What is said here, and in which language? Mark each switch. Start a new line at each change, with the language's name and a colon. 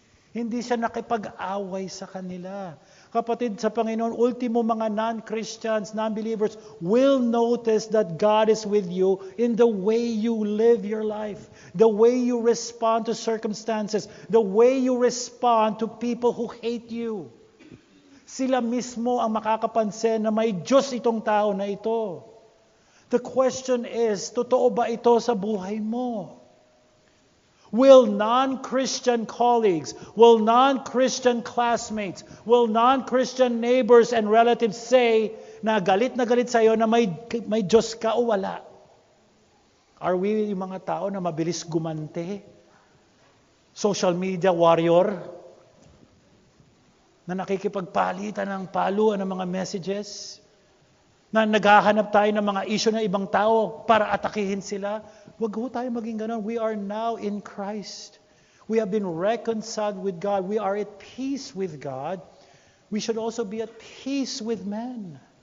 Filipino: Hindi siya nakipag-away sa kanila. Kapatid sa Panginoon, ultimo mga
English: non-Christians, non-believers will notice that God is with you in the way you live your life, the way you respond to circumstances, the way you respond to people who hate you.
Filipino: Sila mismo ang makakapansin na may Diyos itong tao na ito.
English: The question is,
Filipino: totoo ba ito sa buhay mo?
English: Will non-Christian colleagues, will non-Christian classmates, will non-Christian neighbors and relatives say
Filipino: na galit sa'yo na may Diyos ka o wala?
English: Are we
Filipino: yung mga tao na mabilis gumante?
English: Social media warrior?
Filipino: Na nakikipagpalitan ng paluan ng mga messages? Na naghahanap tayo ng mga issue ng ibang tao para atakihin sila? Huwag ho tayo maging ganun.
English: We are now in Christ. We have been reconciled with God. We are at peace with God. We should also be at peace with men.